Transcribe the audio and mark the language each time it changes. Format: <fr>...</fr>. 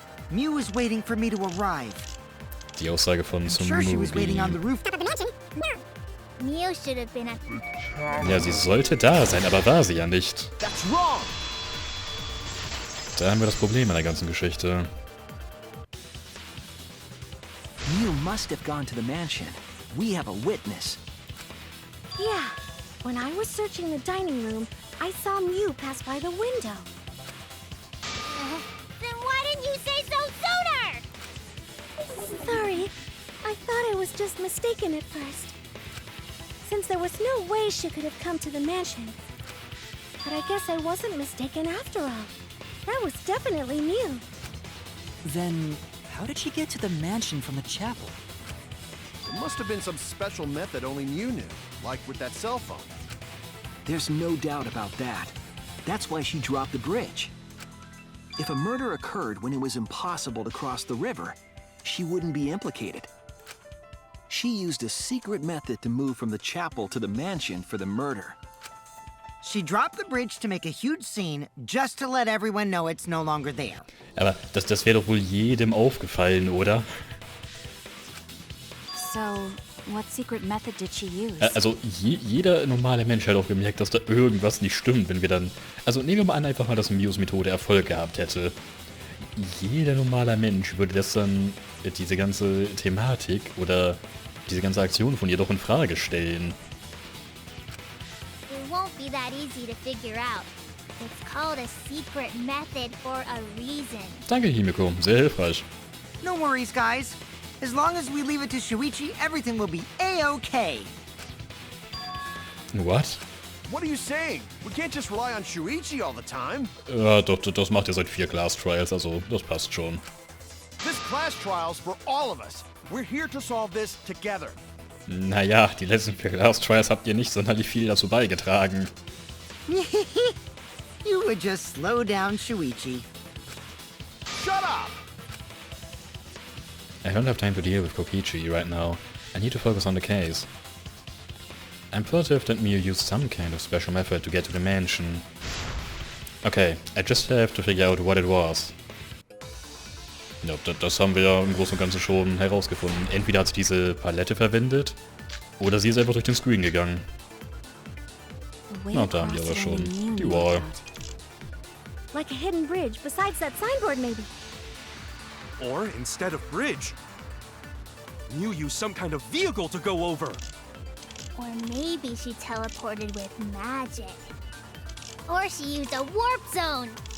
<en>Mew was waiting for me to arrive.</en> <de>Die Aussage von</de> <en>I'm sure she was waiting on the Tsumugi. roof. Mew should have been at.</en> <de>Ja, sie sollte da sein, aber war sie ja nicht.</de> <en>That's wrong!</en> <de>Da haben wir das Problem an der ganzen Geschichte.</de> <en>Mew must have gone to the mansion. We have a witness. Yeah. When I was searching the dining room, I saw Mew pass by the window. Then why didn't you say so sooner? Sorry. I thought I was just mistaken at first. Since there was no way she could have come to the mansion. But I guess I wasn't mistaken after all. That was definitely Mew. Then, how did she get to the mansion from the chapel? It must have been some special method only Mew knew, like with that cell phone. There's no doubt about that. That's why she dropped the bridge. If a murder occurred when it was impossible to cross the river, she wouldn't be implicated. She used a secret method to move from the chapel to the mansion for the murder. She dropped the bridge to make a huge scene just to let everyone know it's no longer there.</en> <de>Aber das wäre doch wohl jedem aufgefallen, oder?</de> <en>So, what secret method did she use?</en> <de>Also jeder normale Mensch hat auch gemerkt, dass da irgendwas nicht stimmt, wenn wir dann... Also nehmen wir mal an, einfach mal, dass Mews Methode Erfolg gehabt hätte. Jeder normale Mensch würde das dann, diese ganze Thematik oder diese ganze Aktion von ihr doch in Frage stellen.</de> <en>It won't be that easy to figure out. It's called a secret method for a reason.</en> <de>Danke, Himeko. Sehr hilfreich.</de> <en>No worries, guys. As long as we leave it to Shuichi, everything will be A-okay. What? What are you saying? We can't just rely on Shuichi all the time.</en> <de>Ja, doch, das macht ihr seit 4 Class Trials, also das passt schon.</de> <en>This class trial's for all of us. We're here to solve this together.</en> <de>Naja, die letzten 4 Class Trials habt ihr nicht sonderlich viel dazu beigetragen.</de> <en>You would just slow down Shuichi. Shut up! I don't have time to deal with Kokichi right now. I need to focus on the case. I'm positive that Mew used some kind of special method to get to the mansion. Okay, I just have to figure out what it was.</en> <de>Ja, das haben wir ja im Großen und Ganzen schon herausgefunden. Entweder hat sie diese Palette verwendet, oder sie ist einfach durch den Screen gegangen. Na, da haben wir aber schon die Wahl.</de> <en>Like a hidden bridge besides that signboard, maybe. Or instead of bridge, Mew used some kind of vehicle to go over. Or maybe she teleported with magic. Or she used a warp zone.</en>